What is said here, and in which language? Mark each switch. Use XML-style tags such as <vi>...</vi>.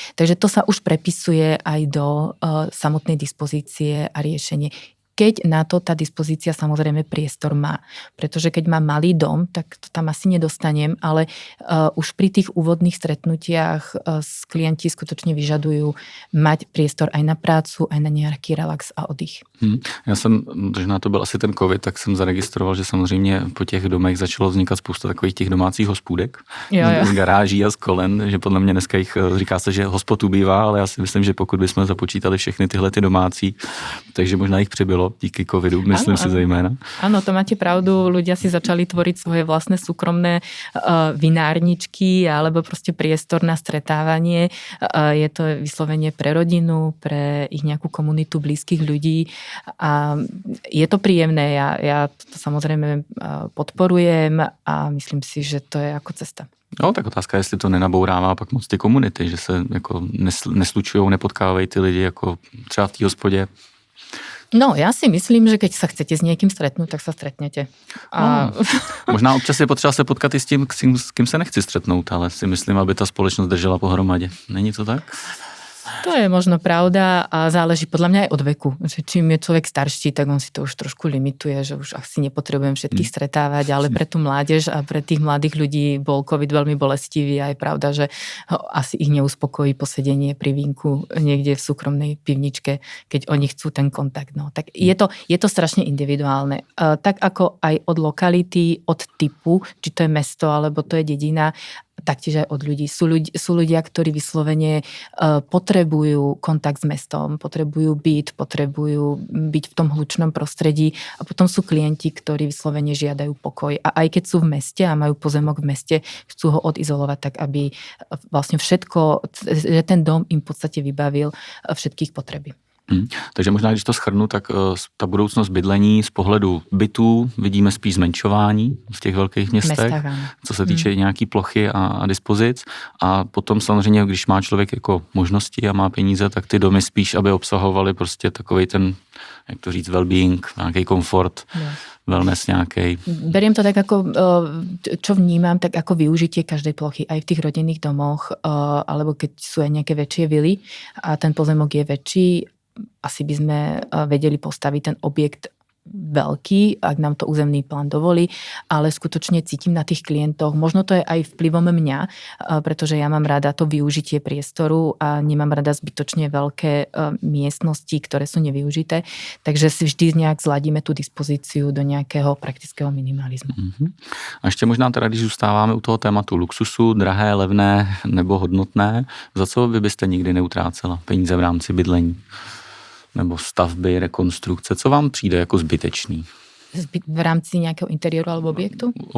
<sk>Takže to sa už prepisuje aj do samotnej dispozície a riešenie. keď na to tá dispozícia samozrejme priestor má. Pretože keď mám malý dom, tak to tam asi nedostanem, ale už pri tých úvodných stretnutiach klienti skutočne vyžadujú mať priestor aj na prácu, aj na nejaký relax a oddych.</sk> <cs>Já jsem, možná to byl asi ten covid, tak jsem zaregistroval, že samozřejmě po těch domech začalo vznikat spousta takových těch domácích hospůdek z garáží a z kolen, že podle mě dneska jich říká se, že hospod ubývá, ale já si myslím, že pokud bychom započítali všechny tyhle ty domácí, takže možná jich přibylo díky covidu, myslím si zejména.</cs> <sk>Áno, to máte pravdu, ľudia si začali tvoriť svoje vlastné súkromné vinárničky alebo proste priestor na stretávanie. Je to vyslovene pre rodinu, pre ich nejakú komunitu blízkych ľudí a je to príjemné. Ja to samozrejme podporujem a myslím si, že to je ako cesta.</sk> <cs>No, tak otázka je, jestli to nenabourává pak moc ty komunity, že se jako neslučujou, nepotkávají ty lidi jako třeba v té hospodě.</cs> <sk>No, ja si myslím, že keď sa chcete s niekým stretnúť, tak sa stretnete.</sk> <cs>Možná občas je potřeba se potkat i s tím, s kým se nechci stretnout, ale si myslím, aby ta společnost držela pohromadě. Není to tak?</cs> <sk>To je možno pravda a záleží podľa mňa aj od veku. Že čím je človek starší, tak on si to už trošku limituje, že už asi nepotrebujem všetkých stretávať, ale pre tú mládež a pre tých mladých ľudí bol COVID veľmi bolestivý a je pravda, že asi ich neuspokojí posedenie pri vínku niekde v súkromnej pivničke, keď oni chcú ten kontakt. No, tak je to strašne individuálne. Tak ako aj od lokality, od typu, či to je mesto alebo to je dedina, taktiež aj od ľudí. Sú ľudia, ktorí vyslovene potrebujú kontakt s mestom, potrebujú potrebujú byť v tom hlučnom prostredí a potom sú klienti, ktorí vyslovene žiadajú pokoj. A aj keď sú v meste a majú pozemok v meste, chcú ho odizolovať tak, aby vlastne všetko, že ten dom im v podstate vybavil všetkých potreby.</sk> <cs>Takže možná, když to shrnu, tak ta budoucnost bydlení z pohledu bytů vidíme spíš zmenšování v těch velkých městech, co se týče nějaký plochy a dispozic. A potom samozřejmě, když má člověk jako možnosti a má peníze, tak ty domy spíš, aby obsahovaly prostě takovej ten, jak to říct, well-being, nějaký komfort, wellness nějaký.</cs> <sk>Beriem to tak ako, čo vnímam, tak ako využitie každej plochy aj v tých rodinných domoch, alebo keď sú aj nejaké väčšie vily a ten pozemok je väčší, asi by sme vedeli postaviť ten objekt veľký, ak nám to územný plán dovolí, ale skutočne cítim na tých klientoch, možno to je aj vplyvom mňa, pretože ja mám rada to využitie priestoru a nemám rada zbytočne veľké miestnosti, ktoré sú nevyužité, takže si vždy nejak zladíme tú dispozíciu do nejakého praktického minimalizmu.</sk> <cs>A ještě možná teda, když zůstáváme u toho tématu luxusu, drahé, levné nebo hodnotné, za co vy byste nikdy neutrácela peníze v rámci bydlení? Nebo stavby, rekonstrukce, co vám přijde jako zbytečný?</cs> <sk>V rámci nějakého interiéru alebo objektu?</sk>